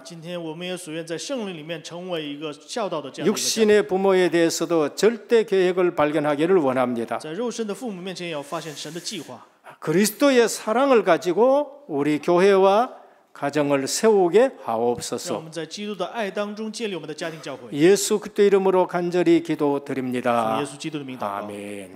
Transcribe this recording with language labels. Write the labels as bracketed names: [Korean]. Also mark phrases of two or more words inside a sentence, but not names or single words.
[Chinese] 今天我们也所愿在圣灵里面成为一个孝道的这样的一个家庭， [Korean] 육신의 부모에 대해서도 절대 계획을 발견하기를 원합니다. [Chinese] 在肉身的父母面前也要发现神的计划， [Korean] 그리스도의 사랑을 가지고 우리 교회와 가정을 세우게 [Chinese] 让我 [Korean] 하옵소서. [Chinese] 们在基督的爱当中建立我们的家庭教会。 [Korean] 예수 그리스도 이름으로 간절히 [Chinese] 奉 [Korean] 기도드립니다. [Chinese] 耶稣基督的名祷告。 [Korean] 아멘.